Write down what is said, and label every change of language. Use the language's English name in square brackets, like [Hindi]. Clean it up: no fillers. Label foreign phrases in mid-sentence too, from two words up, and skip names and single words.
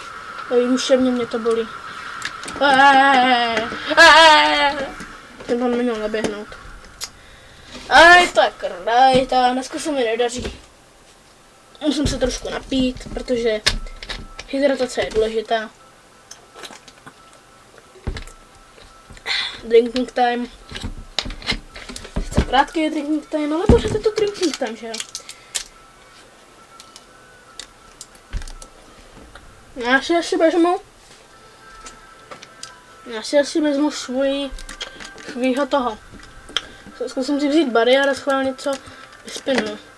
[Czech] I duševně mě to bolí. Ten tam neměl naběhnout. Aj tak, rajta, dneska se mi nedaří. Musím se trošku napít, protože hydratace je důležitá. [English] Drinking time. [Czech] Sice krátký [English] drinking time, [Czech] ale pořád je to [English] drinking time, [Czech] že jo? Já si asi vezmu svýho toho. Zkusím si vzít bariér a schválně něco vyspinu.